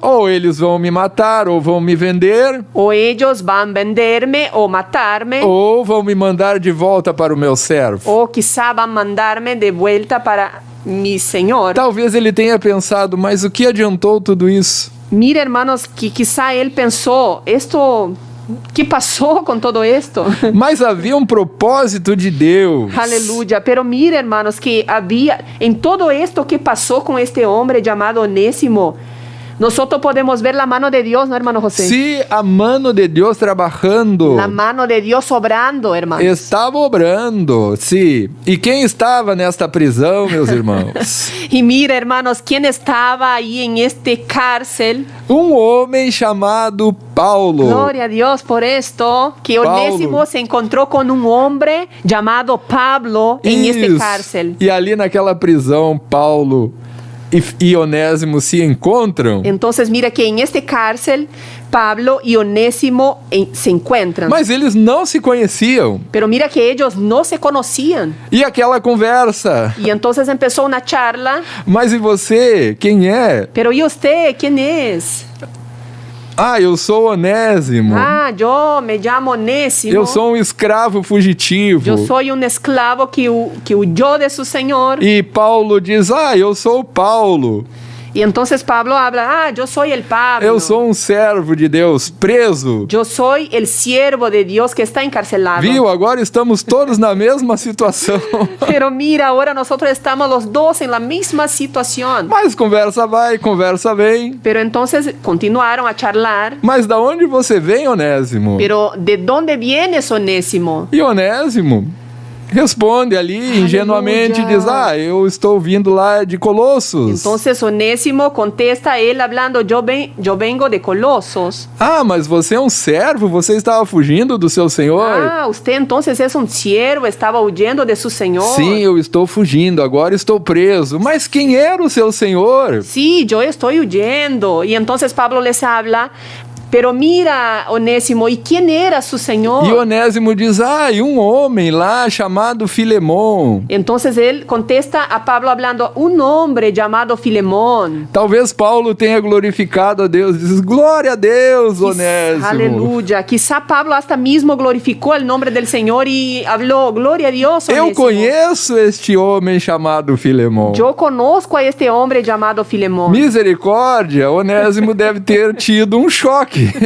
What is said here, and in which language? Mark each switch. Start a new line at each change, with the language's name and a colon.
Portuguese: ou eles vão me matar, ou vão me vender,
Spanish: o ellos van a venderme o matarme,
Portuguese: ou vão me mandar de volta para o meu servo.
Spanish: o quizá van a mandarme de vuelta para mi Señor.
Portuguese: Talvez ele tenha pensado, mas o que adiantou tudo isso?
Spanish: Mira, hermanos, que quizá él pensó, ¿qué pasó con todo esto?
Portuguese: Mas havia um propósito de Deus.
Spanish: Aleluya. Pero mira, hermanos, que había en todo esto que pasó con este hombre llamado Onésimo, nosotros podemos ver la mano de Dios, ¿no, hermano José?
Portuguese: Se a mano de Deus trabalhando
Spanish: La mano de Dios obrando, hermanos.
Portuguese: estava obrando, sim. E quem estava nesta prisão, meus irmãos?
Spanish: Y mira, hermanos, ¿quién estaba ahí en este cárcel?
Portuguese: Um homem chamado Paulo.
Spanish: Gloria a Dios por esto, que
Portuguese: Paulo.
Spanish: Onésimo se encontró con un hombre llamado Pablo en este
Portuguese: Isso.
Spanish: cárcel.
Portuguese: E ali naquela prisão, Paulo e Onésimo se encontram.
Spanish: Entonces mira que en este cárcel Pablo y Onésimo se encuentran.
Portuguese: Mas eles não se conheciam.
Spanish: Pero mira que ellos no se conocían.
Portuguese: E aquela conversa.
Spanish: Y entonces empezó una charla.
Portuguese: Mas e você? Quem é?
Spanish: Pero ¿y usted quién es?
Portuguese: Ah, eu sou Onésimo.
Spanish: Ah, yo me llamo Onésimo.
Portuguese: Eu sou um escravo fugitivo.
Spanish: Yo soy un esclavo que huyó de su señor.
Portuguese: E Paulo diz, eu sou Paulo.
Spanish: Y entonces Pablo habla, yo soy el Pablo.
Portuguese: Eu sou um servo de Deus, preso.
Spanish: Yo soy el siervo de Dios que está encarcelado.
Portuguese: Viu? Agora estamos todos na mesma situação.
Spanish: Pero mira, ahora nosotros estamos los dos en la misma situación.
Portuguese: Mas conversa vai, conversa vem.
Spanish: Pero entonces continuaron a charlar.
Portuguese: Mas da onde você vem, Onésimo?
Spanish: Pero ¿de dónde vienes, Onésimo?
Portuguese: E Onésimo responde ali ingenuamente, diz, eu estou vindo lá de Colossos.
Spanish: Entonces Onésimo contesta él hablando, yo vengo de Colosos.
Portuguese: Mas você é um servo, você estava fugindo do seu senhor?
Spanish: Usted entonces es un siervo, estaba huyendo de su señor.
Portuguese: Sim, eu estou fugindo, agora estou preso. Mas quem era o seu senhor?
Spanish: Sí, yo estoy huyendo. Y entonces Pablo les habla, Pero mira, Onésimo, ¿y quién era su Señor?
Portuguese: E Onésimo diz, e um homem lá chamado Filemon.
Spanish: Entonces él contesta a Pablo hablando, un hombre llamado Filemón.
Portuguese: Talvez Paulo tenha glorificado a Deus, diz, glória a Deus, Onésimo.
Spanish: Aleluya. Quizá Pablo hasta mismo glorificó el nombre del Señor y habló, gloria a Dios,
Portuguese: Eu
Spanish: Onésimo.
Portuguese: conheço este homem chamado Filemon.
Spanish: Yo conozco a este hombre llamado Filemón.
Portuguese: Misericórdia, Onésimo deve ter tido um choque.